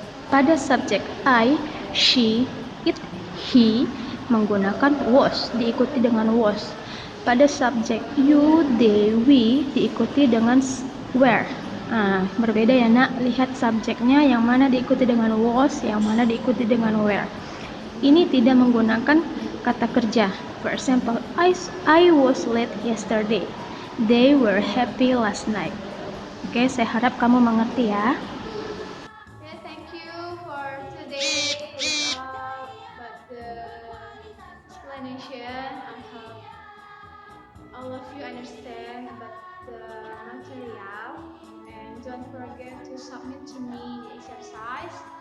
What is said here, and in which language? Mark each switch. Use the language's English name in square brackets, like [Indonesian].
[Indonesian] Pada subjek I, she, it, he menggunakan was, diikuti dengan was. Pada subjek you, they, we diikuti dengan were. Nah, berbeda ya nak, lihat subjeknya yang mana diikuti dengan was, yang mana diikuti dengan were. Ini tidak menggunakan kata kerja. [English] For example, I was late yesterday. They were happy last night. [Indonesian] Oke, saya harap kamu mengerti ya. [English] Okay, thank you for today. It's all about the explanation. I hope all of you understand about the material, and don't forget to submit to me the exercise.